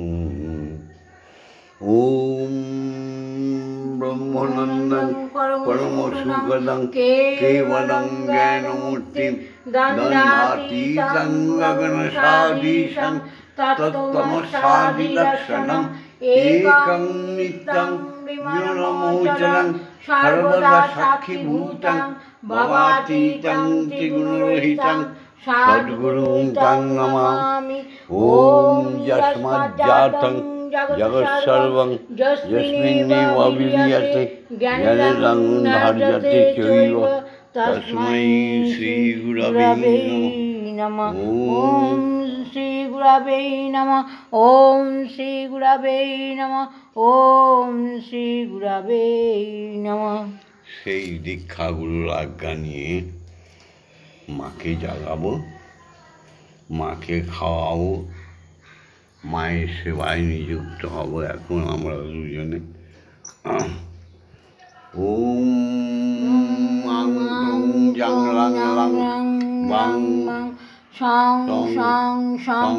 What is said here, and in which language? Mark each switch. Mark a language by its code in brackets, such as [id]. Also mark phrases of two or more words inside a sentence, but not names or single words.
[sa] ওম ব্রহ্মানন্দং পরম সুখদং কেবলং জ্ঞানমূর্তিম দণ্ডাতীতং গগনসাদীশং তত্ত্বমসাদিলক্ষণং একং নিত্যং বিমলমোচনং সর্বদা সাক্ষীভূতং ভবাতীতং ত্রিগুণরহিতং সদ্গুরুং তং নমামি। ওম যস্মাজ্জাতং জগৎসর্বং যস্মিন্নেব বিলীয়তে জ্ঞানেন ধার্যতে চৈব তস্मै শ্রী গুরবে নমঃ। ওম শ্রী গুরবে নমঃ। ওম শ্রী গুরবে নমঃ। ওম শ্রী গুরবে নমঃ। [bn] সেই দীক্ষাগুরুর আজ্ঞা নিয়ে মাকে জাগাবো, মাকে খাওয়াবো, মায়ের সেবায় নিযুক্ত হব এখন আমরা দুজনে। [sa] ওম আং ক্রং জাং লাং লাং বাং সং সং সং।